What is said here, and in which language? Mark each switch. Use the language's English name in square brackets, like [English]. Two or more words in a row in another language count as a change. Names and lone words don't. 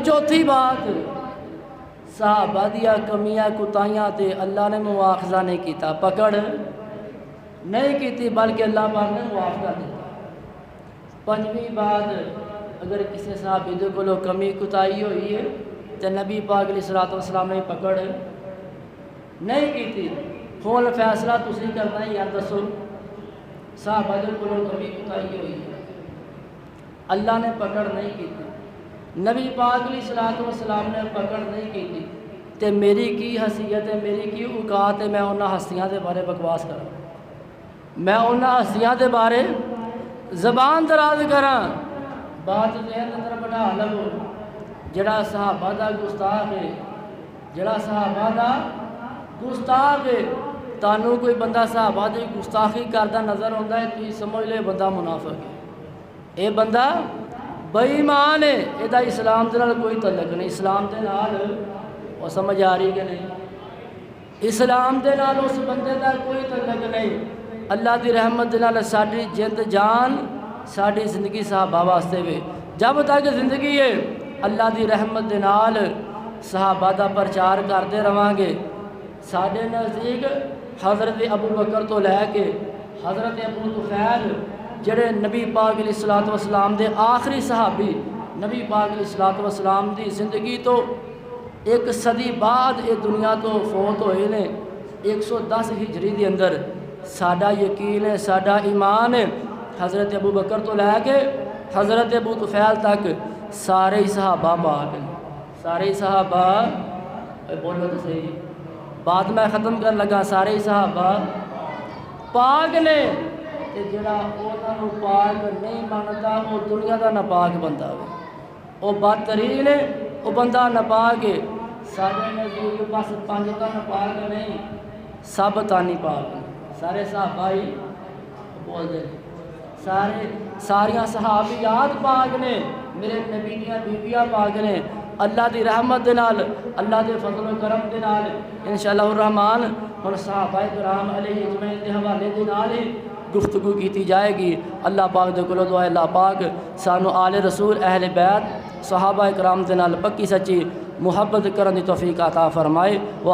[Punjabi] چوتھی بات صحابہ دیا کمیاں کوتاہیاں تے اللہ نے مواخذہ نہیں کیتا، پکڑ نہیں کیتی بلکہ اللہ پاک نے معاف کر دیتا۔ پنجویں بات اگر کسی صحابی دے کولوں کمی کوتاہی ہوئی ہے تو نبی پاک [Arabic] علیہ الصلوۃ والسلام [Punjabi] نے پکڑ نہیں کیتی، ہون فیصلہ تسی کرنا ہے، یار دسو صحابہ دے کولوں کمی کوتاہی ہوئی ہے، اللہ نے پکڑ نہیں کیتی، نبی پاک [Arabic] علیہ الصلوۃ والسلام [Punjabi] نے پکڑ نہیں کیتی، تے میری کی حیثیت ہے، میری کی اوقات ہے میں انہاں ہستیاں دے بارے بکواس کراں، میں انہاں ہستیاں دے بارے زبان دراز کراں۔ بات ذہن اندر بٹھا لو جڑا صحابہ دا گستاخ ہے، جڑا صحابہ دا گستاخ ہے، تانوں کوئی بندہ صحابہ دی گستاخی کردا نظر آندا ہے تو سمجھ لے بندہ منافق ہے، اے بندہ بے ایمان ہے، اے دا اسلام دے نال کوئی تعلق نہیں۔ اسلام دے نال وہ سمجھ آ رہی کہ نہیں، اسلام دے نال اس بندے دا کوئی تعلق نہیں۔ اللہ دی رحمت دے نال ساڈی جند جان ساڈی زندگی صحابہ واسطے وے، جب تک زندگی ہے اللہ دی رحمت دے نال صحابہ دا پرچار کرتے رہاں گے۔ ساڈے نزدیک حضرت ابو بکر تو لے کے حضرت ابو طفیل جڑے نبی پاک [Arabic] علیہ الصلوۃ والسلام [Punjabi] دے آخری صحابی، نبی پاک [Arabic] علیہ الصلوۃ والسلام [Punjabi] دی زندگی تو 1 صدی بعد یہ دنیا تو فوت ہوئے نے، 110 ہجری دے اندر۔ ساڈا یقین ہے، ساڈا ایمان ہے، حضرت ابو بکر تو لے کے حضرت ابو طفیل تک سارے ہی صحابہ پاک ہیں، سارے ہی صحابہ بولو تو صحیح بات میں ختم کر لگا، سارے ہی صحابہ پاک نے۔ تے جڑا انہاں نو پاک نہیں منتا وہ دنیا دا ناپاک بندہ ہے، وہ بدترین ہے، وہ بندہ ناپاک ہے۔ سارے نزدیک بس 5 تا ناپاک نہیں، سب تانی پاک ہیں، سارے صحابہ ہی بول دے ساریاں صحابیات پاک نے، میرے نبی دیاں بیبیاں پاک نے۔ اللہ دی رحمت دے نال، اللہ دے فضل و کرم دے نال [Arabic] انشاءاللہ الرحمن [Punjabi] ہن صحابہ کرام [Arabic] علیہ اجمعین [Punjabi] دے حوالے دے نال ہی گفتگو کیتی جائے گی۔ اللہ پاک دے کولوں دعا ہے اللہ پاک سانو آل رسول اہل بیت صحابہ کرام دے نال پکی سچی محبت کرن دی توفیق عطا فرمائے۔